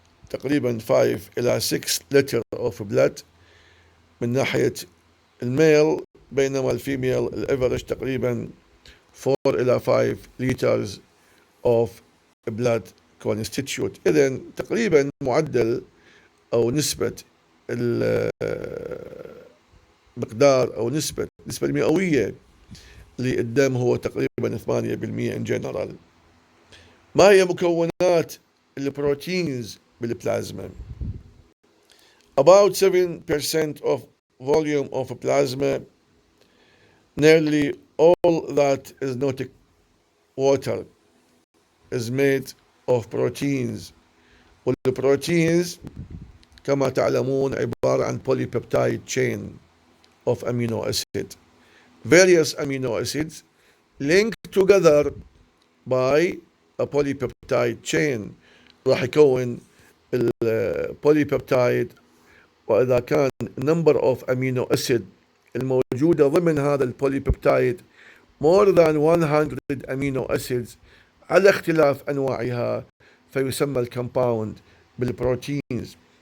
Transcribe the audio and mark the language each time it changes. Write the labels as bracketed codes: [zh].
[ar] تقريبا 5 إلى 6 لتر [en] of blood [ar] من ناحية الميل بينما الفيميل الافرج تقريبا 4 إلى 5 [en] liters of blood constitute. [ar] إذن تقريبا معدل أو نسبة المقدار أو نسبة المئوية للدم هو تقريبا 8% [en] in general. [ar] ما هي مكونات البروتينز بالبلازما؟ [en] About 7% of volume of plasma, nearly all that is not water, is made of proteins. [ar] والبروتينز كما تعلمون عبارة عن [en] polypeptide chain of amino acid. various amino acids linked together by a polypeptide chain. [ar] راح يكون البوليبيبتايد، وإذا كان [en] number of amino acid [ar] الموجودة ضمن هذا البوليبيبتايد [en] more than 100 amino acids [ar] على اختلاف أنواعها فيسمى الكومباوند بالبروتينز.